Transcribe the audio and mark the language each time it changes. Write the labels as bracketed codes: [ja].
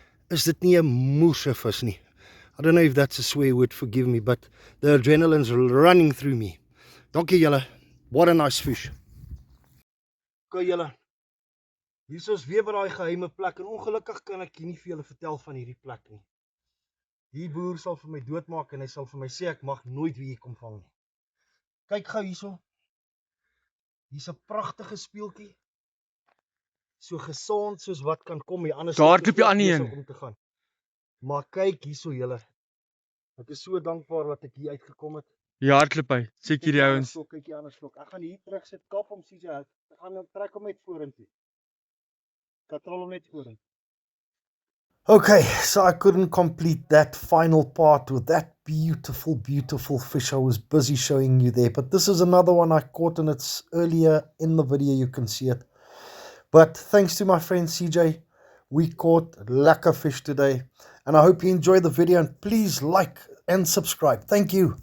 [af] Is dit nie 'n moerse vis nie? [en] I don't know if that's a swear word, forgive me, but the adrenaline's running through me. [af] Dankie julle. [en] What a nice fish. [af] Okay julle. Hier is weer by daai geheime plek en ongelukkig kan ek nie vir julle vertel van hierdie plek nie. Die boer sal vir my doodmaak en hy sal vir my sê ek mag nooit weer hier kom vang nie. Kyk gou hierso. Hier's 'n pragtige speeltjie. So gesond soos wat kan kom hier, anders Daar loop jy aan nie om te gaan. Maar kyk hierso julle. Ek is so dankbaar dat ek hier uitgekom het. Ja, hardloop hy. Check hierdie ouens. Kyk hier anders vlok. Ek gaan hier terug sit kap om CJ uit. Ek gaan hom trek hom net vorentoe. Katrol hom net vorentoe. [en] Okay, so I couldn't complete that final part with that beautiful fish I was busy showing you there. But this is another one I caught and it's earlier in the video, you can see it. But thanks to my friend CJ, we caught lekker fish today. And I hope you enjoyed the video and please like and subscribe. Thank you.